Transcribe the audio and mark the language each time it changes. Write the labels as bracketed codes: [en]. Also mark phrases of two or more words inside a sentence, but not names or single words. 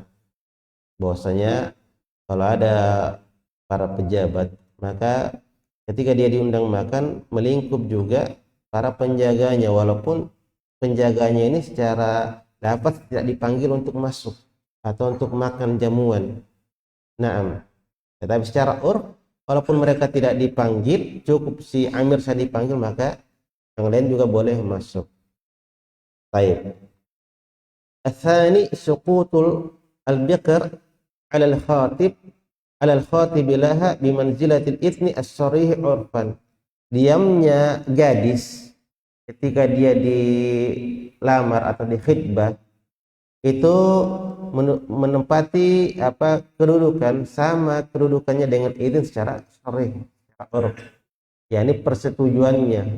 [id] Bahwasanya kalau ada para pejabat, maka ketika dia diundang makan, melingkup juga para penjaganya, walaupun penjaganya ini secara dapat tidak dipanggil untuk masuk atau untuk makan jamuan. Naam. Tetapi secara urf, walaupun mereka tidak dipanggil, cukup si amir saya dipanggil, maka yang lain juga boleh masuk. Baik. [ar] الثاني سكوت البكر على الخاطب لها بمنزلة الإذن الصريح عرفا. [id] Diamnya gadis ketika dia dilamar atau dikhitbah itu menempati kedudukan sama kedudukannya dengan izin secara sharih, secara urf. Yakni persetujuannya.